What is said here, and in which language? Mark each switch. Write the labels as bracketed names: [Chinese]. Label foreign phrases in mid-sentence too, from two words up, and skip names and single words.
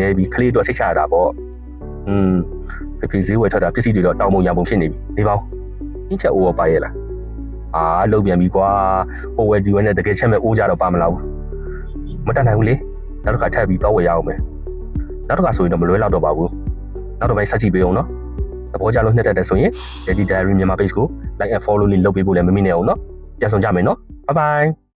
[Burmese] နေပြီးကလေးအတွက်စိတ်ချရတာပေါ့ဖေဈေးဝယ်ထွက်တာပစ္စည်းတွေတော့တောင်းပုံရံပုံဖြစ်နေပြီနေပေါင်းအင်းချက်အိုးပါရဲ့လားလုံးပြန်ပြီကွာဟိုဝယ်ဒီဝယ်နဲ့တကယ်ချက်မဲ့အိုးကြတော့ပါမလားဘူးမတတ်နိုင်ဘူးလေနောက်တစ်ခါထပ်ပြီးတော့ဝယ်ရအောင်မယ်နောက်တစ်ခါဆိုရင်တော့မလွဲလောက်တော့ပါဘူးနောက်တော့ပဲဆက်ကြည့်ပေးအောင်နော်သဘောကျလို့နှစ်တက်တယ်ဆိုရင် Daddy Diary မြန်မာ page ကို [English] like and follow [Burmese] လေးလုပ်ပေးဖို့လည်းမမေ့နဲ့အောင်နော်ပြန်ဆောင်ကြမယ်နော် [English] bye bye